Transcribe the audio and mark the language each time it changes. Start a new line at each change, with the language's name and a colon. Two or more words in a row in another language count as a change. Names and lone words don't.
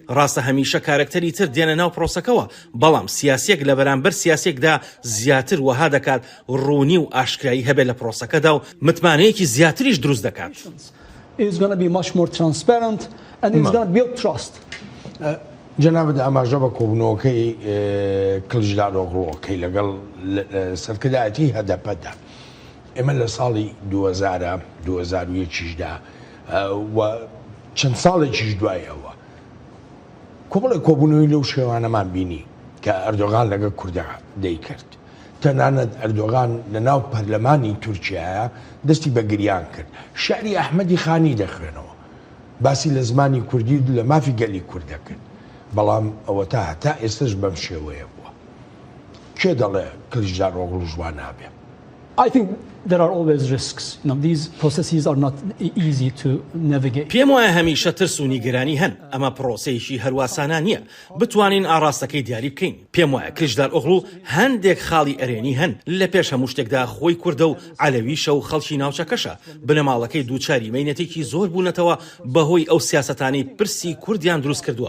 Central Kurdish: ڕاستە هەمیشە کارکتەری تر دێنە ناو پرۆسەکەوە بەڵام سیاسێک لە بەرامبەر سیاسێکدا زیاتر وەها دەکات ڕوونی و ئاشکرایی هەبێت لە پرۆسەکەدا و متمانەیەکی زیاتریش دروست دەکات.
English: It's going to be much more transparent and it's going to build trust.
Central Kurdish: جەنابەت ئاماژە بە کۆبوونەوەکەی کلیژدار ئۆغڵوەکەی لەگەڵ سەرکردایەتی هەدەپەدا ئێمە لە ساڵی 2001دا و چەند ساڵێکیش دوایەوە کۆمەڵی کۆبوونەوەی لەو شێوانەمان بینی کە ئەردۆغان لەگەڵ کوردە دەیکرد. تەنانەت ئەردۆغان لە ناو پەرلەمانی تورکیایە دەستی بە گریان کرد. شعری ئەحمەدی خانی دەخوێنەوە باسی لە زمانی کوردی لە مافی گەلی کوورد دەکرد. بەڵام ئەوە تا ئێستش بەم شێوەیە بووە. کێ دەڵێ کلیژدار ئۆغڵو جوان نابێ؟
English: I think there are always risks. These processes are not easy to navigate.
Central Kurdish: پێم وایە هەمیشە ترس و نیگەرانی هەن ئەمە پرۆسەیەکی هەرواسانە نییە بتوانین ئاراستەکەی دیاری بکەین. پێم وایە کلیژدار ئۆغڵو هەندێک خاڵی ئەرێنی هەن لە پێش هەموو شتێکدا خۆی کوردە و عەلەویشە و خەڵکی ناوچەکەشە بنەماڵەکەی دووچاری مەینەتێکی زۆر بوونەتەوە بەهۆی ئەو سیاسەتانەی پرسی کوردیان دروست کردووە.